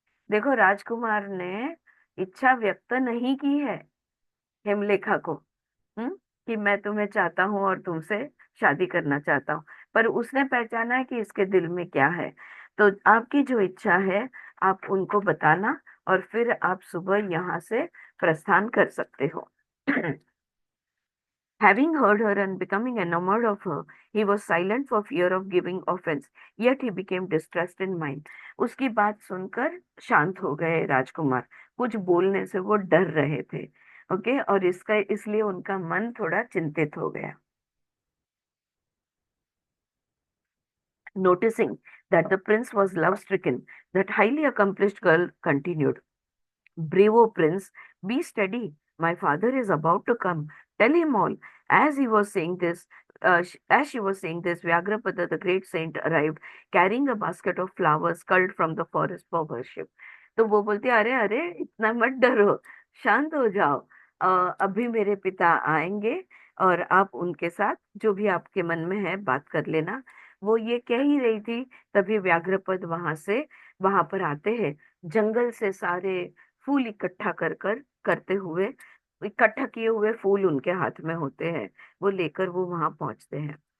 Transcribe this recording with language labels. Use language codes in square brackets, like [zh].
[hi] देखो, राजकुमार ने इच्छा व्यक्त नहीं की है हेमलेखा को, हम्म, कि मैं तुम्हें चाहता हूँ और तुमसे शादी करना चाहता हूँ, पर उसने पहचाना है कि इसके दिल में क्या है। तो आपकी जो इच्छा है आप उनको बताना, और फिर आप सुबह यहाँ से प्रस्थान कर सकते हो। [en] Having heard her and becoming enamored of her, he was silent for fear of giving offense. Yet he became distressed in mind. [hi] उसकी बात सुनकर शांत हो गए राजकुमार, कुछ बोलने से वो डर रहे थे। ओके, और इसलिए उनका मन थोड़ा चिंतित हो गया। [en] Noticing that the prince was love-stricken, that highly accomplished girl continued, "Bravo, prince, be steady. My father is about to come. Tell him all." As he was saying this, as she was saying this, Vyagrapada, the great saint, arrived carrying a basket of flowers culled from the forest for worship. [hi] तो वो बोलती, अरे अरे, इतना मत डरो, शांत हो जाओ। अभी मेरे पिता आएंगे, और आप उनके साथ जो भी आपके मन में है बात कर लेना। वो ये कह ही रही थी, तभी व्याघ्रपद वहां पर आते हैं। जंगल से सारे फूल इकट्ठा करते हुए, इकट्ठा किए हुए फूल उनके हाथ में होते हैं, वो लेकर वो वहां पहुंचते हैं।